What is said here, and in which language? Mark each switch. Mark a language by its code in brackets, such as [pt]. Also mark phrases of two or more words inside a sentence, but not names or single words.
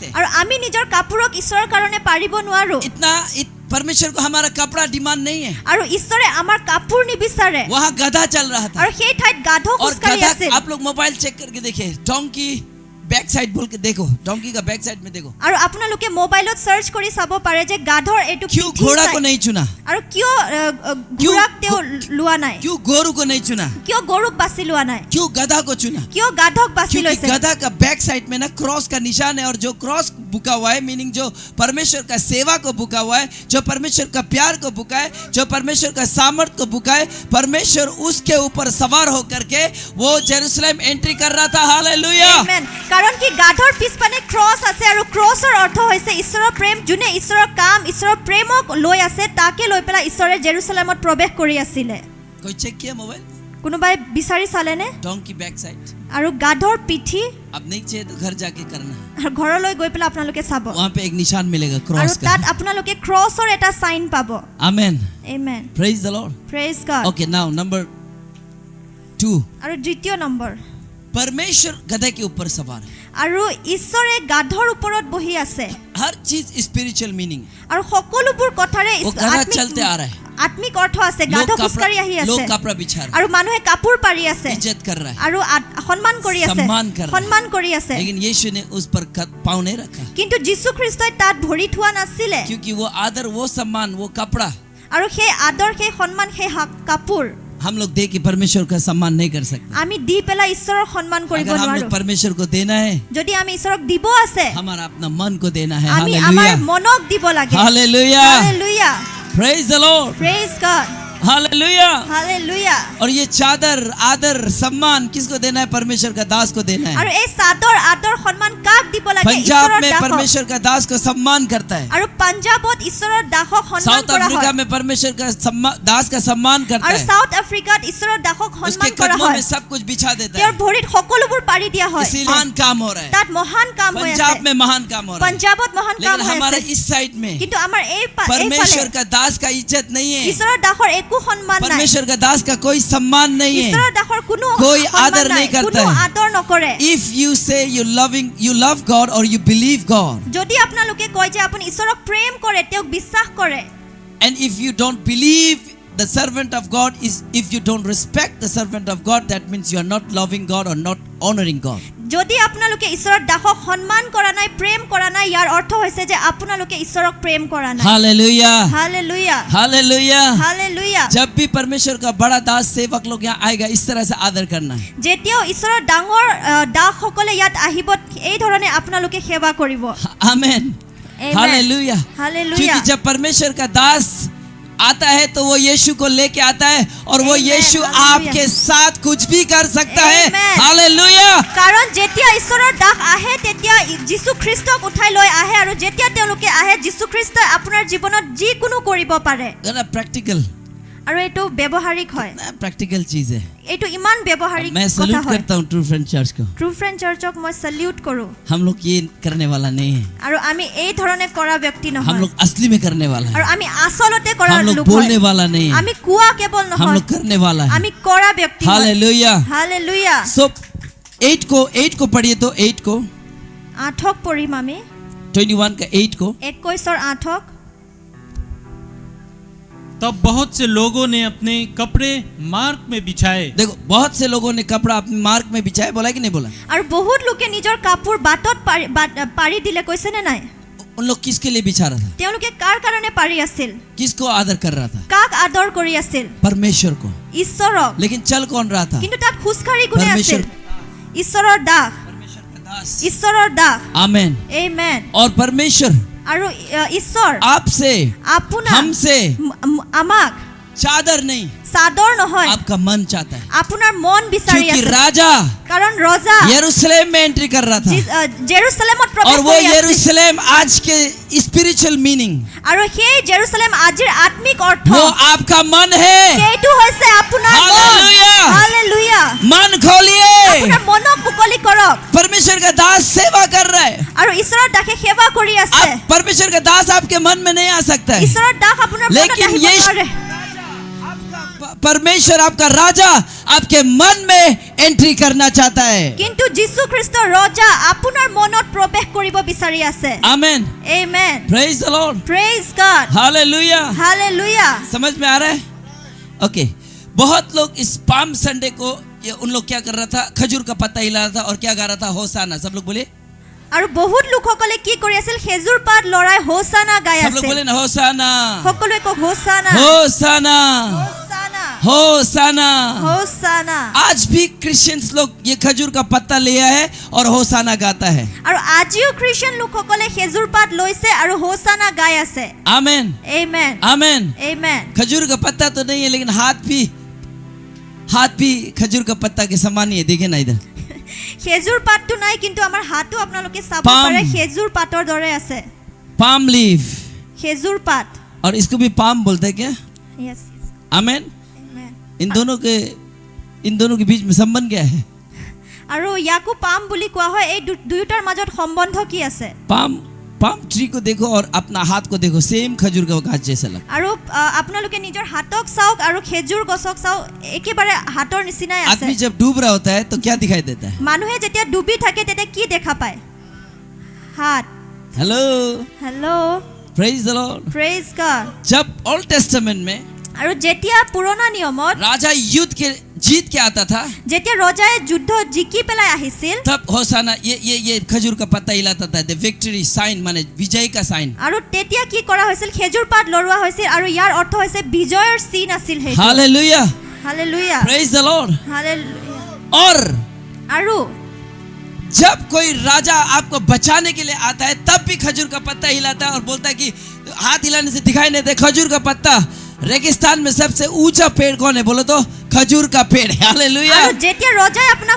[as] আৰু আমি নিজৰ কাপোৰক ঈশ্বৰৰ কাৰণে পাৰিব নোৱাৰো [hi] परमेश्वर को हमारा कपड़ा डिमांड नहीं है। [as] আৰু ঈশ্বৰে আমাৰ কাপোৰ নিবিচাৰে। [hi] वहाँ गधा चल रहा था [as] আৰু সেই ঠাইত গাধ [hi] और [as] খোজ কাঢ়ি [hi] गधा, [as] আছিল। [hi] आप लोग मोबाइल चेक करके देखिए, [en] donkey back side [hi] बोल के देखो, डोंकी का [en] back side [hi] में देखो। [as] আৰু আপোনালোকে মোবাইলত সাৰ্চ কৰি চাব পাৰে যে গাধৰ এইটো [hi] क्यों [as] পিঠি [hi] घोड़ा [as] চাই। [hi] को नहीं चुना? [as] আৰু কিয় ঘোঁৰাক তেওঁ লোৱা নাই? [hi] क्यों गोरू को नहीं चुना? [as] কিয় গৰুক বাছি লোৱা নাই? [hi] क्यों गधा को चुना? [as] কিয় গাধক বাছি [hi] क्योंकि [as] লৈছে? [hi] गधा का [en] back side [hi] में ना क्रॉस का निशान है और जो क्रॉस बुका हुआ है, मीनिंग जो परमेश्वर का सेवा को बुका हुआ है, जो परमेश्वर का प्यार को बुका है, जो परमेश्वर का सामर्थ को बुका है, परमेश्वर उसके ऊपर सवार होकर के वो जेरूसलम एंट्री कर रहा था। हालेलुया। [en] Amen. [as] কাৰণ কি গাধৰ পিছপানে ক্ৰছ আছে আৰু ক্ৰছৰ অৰ্থ হৈছে ঈশ্বৰৰ প্ৰেম। যোনে ঈশ্বৰৰ কাম ঈশ্বৰৰ প্ৰেমক লৈ আছে তাকে লৈ পেলাই ঈশ্বৰে জেৰুসালেমত প্ৰৱেশ কৰি আছিলে। [hi] कोई चेक किया मोबाइल? [as] কোনোবাই বিচাৰি চালেনে? [en] donkey back side. [as] আৰু গাধৰ পিঠি [hi] अब नहीं चाहिए तो घर जाके करना, [as] আৰু ঘৰলৈ গৈ পেলাই আপোনালোকে চাব [hi] वहाँ पे एक निशान मिलेगा [as] আৰু [hi] क्रॉस का। [as] তাত আপোনালোকে ক্ৰছৰ এটা সাইন পাব। [hi] आमेन [en] Amen. praise the Lord. Praise God. okay now number 2, [as] আৰু দ্বিতীয় নম্বৰ, [hi] परमेश्वर गधे के ऊपर सवार है। [as] আৰু ঈশ্বৰে গাধৰ ওপৰত বহি আছে [hi] हर चीज [en] spiritual meaning. [as] আৰু সকলোবোৰ কথাৰে [hi] वो गधा चलते आ रहा है, [as] আত্মিক অৰ্থ আছে। গাধ খোজকাঢ়ি আহি [hi] लोग [as] আছে [hi] कपड़ा बिछा रहे [as] আৰু মানুহে কাপোৰ পাৰি আছে [hi] हैं, इज्जत कर रहा है, [as] আৰু সন্মান কৰি আছে [hi] सम्मान कर रहा है। [as] সন্মান কৰি আছে। [hi] लेकिन यीशु ने उस पर पाँव नहीं रखा, [as] কিন্তু যীশু খ্ৰীষ্টই তাত ভৰি থোৱা নাছিলে। [hi] क्योंकि वो आदर, वो सम्मान, वो कपड़ा [as] আৰু সেই আদৰ সেই সন্মান সেই কাপোৰ [hi] हम लोग दे के परमेश्वर का सम्मान नहीं कर सकते। [as] আমি দি পেলাই ঈশ্বৰৰ সন্মান কৰিব [hi] अगर हम [as] নোৱাৰো। [hi] लोग परमेश्वर को देना है, [as] যদি আমি ঈশ্বৰক দিব আছে [hi] हमारा अपना मन को देना है। [as] আমি আমাৰ [hi] हालेलुया [as] মনক দিব লাগে। [hi] हालेलुया [en] Hallelujah. praise the Lord Praise God. [hi] हालेलुया। [en] Hallelujah. [hi] और ये चादर आदर सम्मान किसको देना है? परमेश्वर का दास को देना है। [as] আৰু এই চাদৰ আদৰ সন্মান কাক দিব লাগে? [hi] पंजाब [as] ঈশ্বৰৰ [hi] में [as] দাসক। [hi] परमेश्वर का दास को सम्मान करता है, [as] আৰু পাঞ্জাবত ঈশ্বৰৰ দাসক সন্মান [hi] साउथ [as] কৰা [hi] अफ्रीका [as] হয় [hi] में परमेश्वर का दास का सम्मान करता [as] আৰু [hi] है, [as] সাউথ আফ্ৰিকাত ঈশ্বৰৰ দাসক [hi] उसके [as] সন্মান কৰা [hi] कदमों [as] হয়। [hi] में सब कुछ बिछा देता [as] তেওঁৰ [hi] है। [as] ভৰিত সকলোবোৰ পাৰি দিয়া হয়। [hi] इसीलिए महान काम हो रहा है, [as] তাত মহান কাম হৈ [hi] पंजाब [as] আছে। [hi] में महान काम हो रहा है। [as] পাঞ্জাবত মহান কাম [hi] लेकिन [as] হৈ [hi] हमारे [as] আছে। [hi] इस साइड में [as] কিন্তু আমাৰ এইফালে [hi] परमेश्वर का दास का इज्जत नहीं है, [as] ঈশ্বৰৰ दाসৰ একো সন্মান নাই। [hi] परमेश्वर का दास का कोई सम्मान नहीं है। [as] ঈশ্বৰৰ দাসৰ কোনো [hi] कोई [as] সন্মান [hi] आदर [as] নাই, [hi] नहीं करता [as] কোনো [hi] है। [as] আদৰ নকৰে। [en] If you say you love God or you believe God, [as] যদি আপোনালোকে কয় যে আপুনি ঈশ্বৰক প্ৰেম কৰে তেওঁক বিশ্বাস কৰে [en] and if you don't believe the servant of God is, if you don't respect the servant of God, that means you are not loving God or not honoring God. [as] যদি আপোনালোকে ঈশ্বৰৰ দাসক সন্মান কৰা নাই, প্ৰেম কৰা নাই, ইয়াৰ অৰ্থ হৈছে যে আপোনালোকে ঈশ্বৰক প্ৰেম কৰা নাই। [en] Hallelujah. Hallelujah. Hallelujah. Hallelujah. [hi] जब भी परमेश्वर का बड़ा दास सेवक लोग यहाँ आएगा, इस तरह से आदर करना है। [as] যেতিয়াও ঈশ্বৰৰ ডাঙৰ দাসসকলে ইয়াত আহিব, এই ধৰণে আপোনালোকে সেৱা কৰিব। [en] Amen. Amen. Hallelujah. Hallelujah. [hi] क्योंकि जब परमेश्वर का दास आता है तो वो यीशु को लेके आता है और वो [en] Amen. [hi] यीशु [en] Hallelujah. [hi] आपके साथ कुछ भी कर सकता है। [en] Amen. [hi] हालेलुया। [as] কাৰণ যেতিয়া ঈশ্বৰৰ দাস আহে তেতিয়া যীশু খ্ৰীষ্টক উঠাই লৈ আহে, আৰু যেতিয়া তেওঁলোকে আহে যীশু খ্ৰীষ্টই আপোনাৰ জীৱনত যিকোনো কৰিব পাৰে। [hi] प्रैक्टिकल, [as] আৰু এইটো ব্যৱহাৰিক হয়, [hi] प्रैक्टिकल चीज है। [as] এইটো ইমান ব্যৱহাৰিক [hi] मैं [as] কথা [hi] सैल्यूट [as] হয়। [hi] करता हूँ ट्रू फ्रेंड चर्च को। [as] ট্ৰু ফ্ৰেণ্ড চাৰ্চক মই চেলিউট কৰোঁ। [hi] हम लोग ये करने वाला नहीं है, [as] আৰু আমি এই ধৰণে কৰা ব্যক্তি [hi] हम [as] নহয়, [hi] लोग असली में करने वाला [as] আৰু [hi] है। [as] আমি আচলতে কৰা [hi] हम लोग [as] লোক [hi] बोलने [as] হয়। [hi] वाला नहीं है, [as] আমি কোৱা কেৱল [hi] हम [as] নহয়, [hi] लोग करने वाला है। [as] আমি কৰা ব্যক্তি হয়। [hi] हालेलुया। [as] হালেলুয়া। [hi] सो 8 को पढ़िए तो 8 को [as] 8ক পঢ়িম আমি, [hi] 21 का 8 को। [as] 21ৰ 8ক। [hi] तब बहुत से लोगों ने अपने कपड़े मार्ग में बिछाए। देखो, बहुत से लोगों ने कपड़ा अपने मार्ग में बिछाया, बोला कि नहीं बोला? [as] আৰু বহুত লোকে নিজৰ কাপোৰ বাটত পাৰি দিলে, কৈছে নে নাই? [hi] उन लोग किसके लिए बिछा रहा था? [as] তেওঁলোকে কাৰ কাৰণে পাৰি আছিল? [hi] किसको आदर कर रहा था? [as] কাক आदर কৰি আছিল? [hi] परमेश्वर को। [as] ঈশ্বৰক। [hi] लेकिन चल कौन रहा था? [as] কিন্তু তাত খোজকাঢ়ি কোনে আছিল? [hi] परमेश्वर। [as] ঈশ্বৰৰ দাস। [hi] परमेश्वर का दास। [as] ঈশ্বৰৰ দাস। [hi] आमेन। [as] আমেন। [hi] और परमेश्वर [as] আৰু ঈশ্বৰ [hi] आपसे, [as] আপোনাক, [hi] हमसे [as] আমাক [hi] चादर नहीं, [as] চাদৰ নহয়, [hi] आपका मन चाहता है। [as] আপোনাৰ মন বিচাৰি [hi] क्योंकि [as] আছে। [hi] राजा [as] কাৰণ ৰজা [hi] यरूशलेम में एंट्री कर रहा था, [as] জেৰুচালেমত [hi] और [as] প্ৰৱেশ [hi] वो [as] কৰি আছিল। [hi] यरूशलेम आज के [en] spiritual meaning, [as] আৰু সেই জেৰুচালেম আজিৰ আত্মিক অৰ্থ, [hi] वो आपका मन है। [as] সেইটো হৈছে আপোনাৰ মন। [en] Hallelujah. [as] হালেলুয়া। [hi] मन खोलिए। [as] আপোনাৰ মনক মুকলি কৰক। [hi] परमेश्वर का दास सेवा कर रहा है। [as] আৰু ঈশ্বৰৰ দাসে সেৱা কৰি আছে। [hi] अब परमेश्वर का दास आपके मन में नहीं आ सकता है, [as] ঈশ্বৰৰ দাস আপোনাৰ মনত [hi] लेकिन [as] আহিব [hi] ये [as] নোৱাৰে। [hi] परमेश्वर आपका राजा आपके मन में एंट्री करना चाहता है। [as] কিন্তু যীশু খ্ৰীষ্ট ৰজা আপোনাৰ মনত প্ৰৱেশ কৰিব বিচাৰি আছে। [hi] आमेन। [as] আমেন। [en] praise the Lord. praise God. [hi] हालेलुया। [as] হালেলুয়া। [hi] समझ में आ रहा है? ओके। बहुत लोग इस पाम संडे को उन लोग क्या कर रहा था? खजूर का पत्ता हिला रहा था और क्या गा रहा था? होसाना। सब लोग बोले, [as] আৰু বহুত লোকসকলে কি কৰি আছিল? খেজুৰ পাত লৰাই হোসানা গাই [hi] सब लोग [as] আছিল। [hi] बोले ना, होसाना, [as] সকলোৱে কওক হোসানা। [hi] होसाना, [as] হোসানা। [hi] होसाना। [as] হোসানা। [hi] आज भी क्रिश्चियंस लोग ये खजूर का पत्ता लिया है और होसाना गाता है। [as] আৰু আজিও খ্ৰীষ্টিয়ান লোকসকলে খেজুৰ পাত লৈছে আৰু হোসানা গাই আছে। [hi] आमेन। [as] আমেন। [hi] आमेन। [as] আমেন। [hi] खजूर का पत्ता तो नहीं है, लेकिन हाथ भी खजूर का पत्ता के समान ही है। देखे ना इधर, [as] খেজুৰ পাতটো নাই, কিন্তু আমাৰ হাতো আপোনালোকে চাব পাম। পাৰে খেজুৰ পাতৰ দৰে আছে। [en] palm leaf, [as] খেজুৰ পাত। [hi] और इसको भी पाम बोलते हैं क्या? [en] Yes. [hi] आमेन। [en] Amen. [hi] इन दोनों के बीच में संबंध क्या है? [as] আৰু ইয়াকো পাম বুলি কোৱা হয়। এই দুয়োটাৰ মাজত সম্বন্ধ কি আছে? [en] palm tree [hi] को देखो और अपना हाथ को देखो, सेम खजूर का गाछ जैसा लगता [as] আৰু আপোনালোকে নিজৰ হাতক চাওক আৰু খেজুৰ গছক চাওক, একেবাৰে হাতৰ নিচিনাই [hi] है। [as] আছে। [hi] आदमी जब डूब रहा होता है तो क्या दिखाई देता है? [as] মানুহে যেতিয়া ডুবি থাকে তেতিয়া কি দেখা পায়? হাত। [hi] हेलो, [as] হেল্ল', [en] praise the Lord. praise God. [hi] जब ओल्ड टेस्टामेंट में [as] আৰু যেতিয়া পুৰণা নিয়মত [hi] राजा युद्ध के जीत के आता था, [as] যেতিয়া ৰজাই যুদ্ধ জিকি পেলাই আহিছিল, [hi] तब होसाना ये खजूर का पत्ता हिलाता था। [en] the victory sign, [hi] माने विजय का साइन। [as] আৰু তেতিয়া কি কৰা হৈছিল? খেজুৰ পাত লৰোৱা হৈছিল, আৰু ইয়াৰ অৰ্থ হৈছে বিজয়ৰ চিন আছিল সেইটো। [hi] हालेलुया। [as] হালেলুয়া। [en] praise the Lord. [as] হালেলুয়া। [hi] और [as] আৰু [hi] जब कोई राजा आपको बचाने के लिए आता है, तब भी खजूर का पत्ता हिलाता है और बोलता है कि हाथ हिलाने से दिखाई नहीं देता। खजूर का पत्ता, रेगिस्तान में सबसे ऊंचा पेड़ कौन है? बोलो तो खजूर का पेड़ है। हालेलुया। [as] আৰু যেতিয়া ৰজাই আপোনাক